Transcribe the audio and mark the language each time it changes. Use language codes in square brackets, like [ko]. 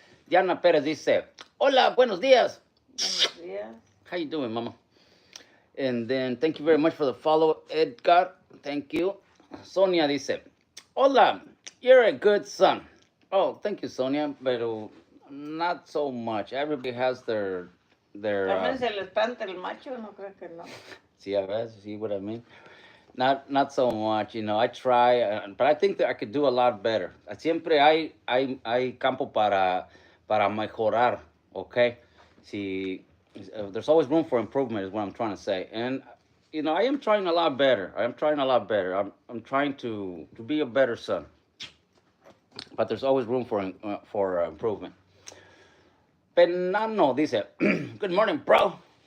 [es] Diana Pérez dice, hola, buenos días. Buenos días. [en] How you doing, mama? And then thank you very much for the follow, Edgar. Thank you. Sonia [es] dice, hola, [en] you're a good son. Oh, thank you, Sonia, but not so much. Everybody has their [es] También se le espanta el macho, no creo que no. [en] see what I mean? Not so much, you know. I try, but I think that I could do a lot better. [es] Siempre hay campo para mejorar, okay? [en] See, there's always room for improvement is what I'm trying to say. And you know, I am trying a lot better. I'm trying to be a better son. But there's always room for improvement. Penano [es] dice, [en] good morning, bro.